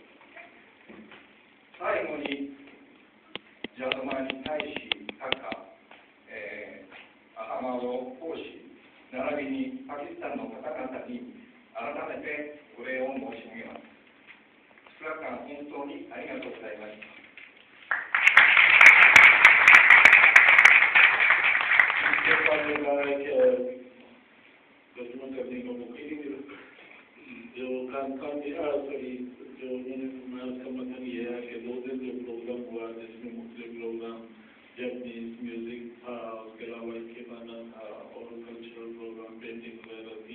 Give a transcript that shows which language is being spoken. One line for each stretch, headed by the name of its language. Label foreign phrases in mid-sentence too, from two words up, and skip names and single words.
Japanese: 最後に、ジャーマン大使、タカ、アハマド公使、並びにパキスタンの方々に改めてお礼を申し上げます。2日間本当にありがとうございました。
Hindi: तर्जुमा करने का मौका ही नहीं मिला। जो खानकान की आसरी जो उन्होंने फरमाया उसका मतलब ये है कि 2 दिन जो प्रोग्राम हुआ जिसमें मुख्तलिफ प्रोग्राम
English: Japanese music
Hindi: था, उसके अलावा इसके गाना था और
English: cultural program
Hindi: पेंटिंग वगैरह थी।